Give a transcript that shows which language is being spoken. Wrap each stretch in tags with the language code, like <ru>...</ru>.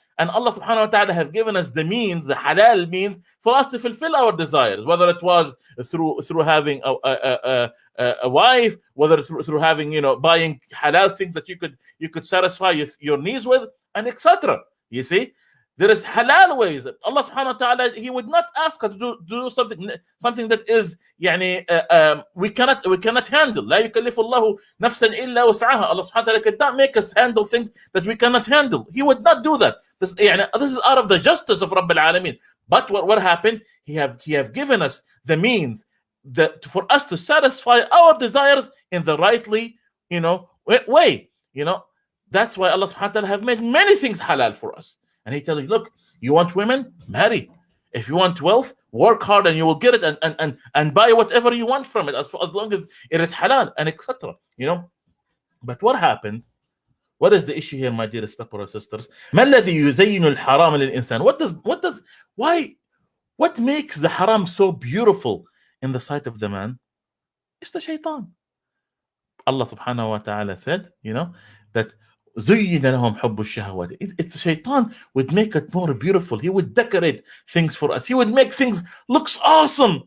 <en>And Allah subhanahu wa ta'ala have given us the means, the halal means, for us to fulfill our desires, whether it was through having a wife, whether through having, buying halal things that you could satisfy your needs with, and etc. You see, there is halal ways. Allah subhanahu wa ta'ala, He would not ask us to do something that is we cannot handle.</en> <ar>لا يكلف الله نفسا إلا وسعها.</ar> <en>Allah subhanahu wa ta'ala cannot make us handle things that we cannot handle. He would not do that. This is out of the justice of Rabb al-Alameen. But what happened? He have given us the means for us to satisfy our desires in the rightly, way. That's why Allah subhanahu wa ta'ala have made many things halal for us. And He tells you, look, you want women? Marry. If you want wealth, work hard and you will get it, and buy whatever you want from it, as long as it is halal, and etc. But what happened? What is the issue here, my dear respected sisters?</en> <ar>ما الذي يزين الحرام للإنسان?</ar> <en>What makes the haram so beautiful in the sight of the man? It's the shaitan.</en> <ar>Allah subhanahu wa ta'ala</ar> <en>said, that</en> <ar>زين لهم حب الشهوات.</ar> <en>It's the shaitan would make it more beautiful. He would decorate things for us. He would make things looks awesome.</en>